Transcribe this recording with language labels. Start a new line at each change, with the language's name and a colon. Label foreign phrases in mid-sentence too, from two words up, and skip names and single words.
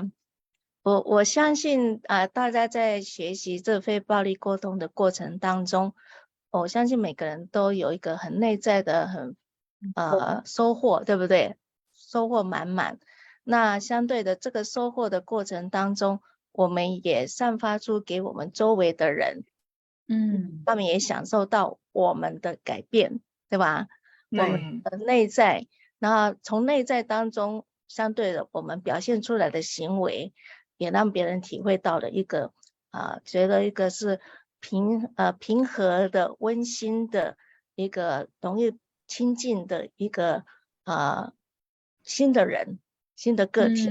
Chinese: 我相信大家在學習這非暴力溝通的過程當中，我相信每個人都有一個很內在的收穫，對不對？收穫滿滿。那相對的，這個收穫的過程當中，我們也散發出給我們周圍的人，他們也享受到我們的改變，對吧？嗯的内在，然后从内在当中，相对的我们表现出来的行为，也让别人体会到了一个觉得一个是平和的、温馨的一个容易亲近的一个新的人、新的个体，